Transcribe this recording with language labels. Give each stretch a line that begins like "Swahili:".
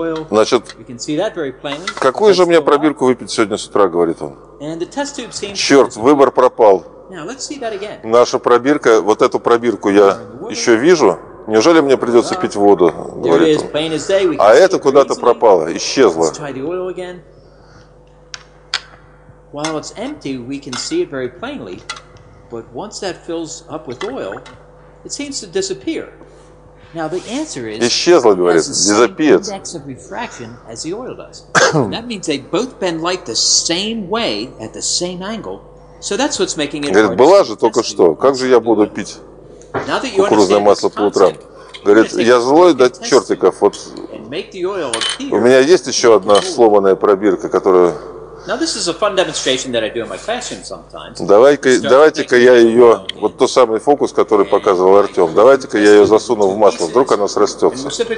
Russian: Значит, какую же мне пробирку выпить сегодня с утра, говорит он. Черт, выбор пропал. Наша пробирка, вот эту пробирку я еще вижу. Неужели мне придется пить воду, говорит он. А это куда-то пропало, исчезло.
English: While it's empty, we can see it very plainly. But once that fills up with oil, it seems to disappear. Now the answer is
Russian: исчезло, говорит, дезапиет.
English: Index of refraction as the oil does. That means they both bend light the same way at the same angle. So that's what's making it.
Russian: Говорит, была же только что. Как же я буду пить кукурузное масло по утрам? Говорит, я злой до чертиков. Вот у меня есть еще одна сломанная пробирка, которую.
English: Now this is a fun demonstration that I do in my classroom sometimes.
Russian: Давайте-ка я ее, вот тот самый фокус, который показывал Артем, давайте-ка я ее засуну в масло, вдруг она срастется.